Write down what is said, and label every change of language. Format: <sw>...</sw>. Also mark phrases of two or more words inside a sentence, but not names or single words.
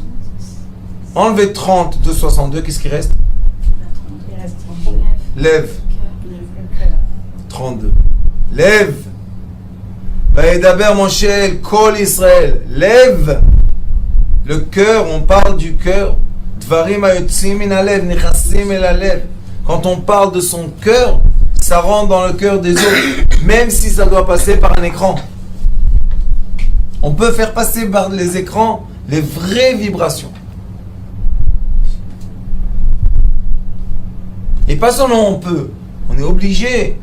<fr>Enlevez 30 de 62, qu'est-ce qui reste? Il reste 39. Lève. Le cœur. 32. Lève.</fr> <he>וידבר משה אל כל ישראל.</he> <fr>Lève. Le cœur, on parle du cœur.</fr> <he>דברים היוצאים מן הלב, נכנסים אל הלב.</he> <fr>Quand on parle de son cœur, ça rentre dans le cœur des autres, même si ça doit passer par un écran. On peut faire passer par les écrans les vraies vibrations. Et pas seulement on peut, on est obligé.</fr>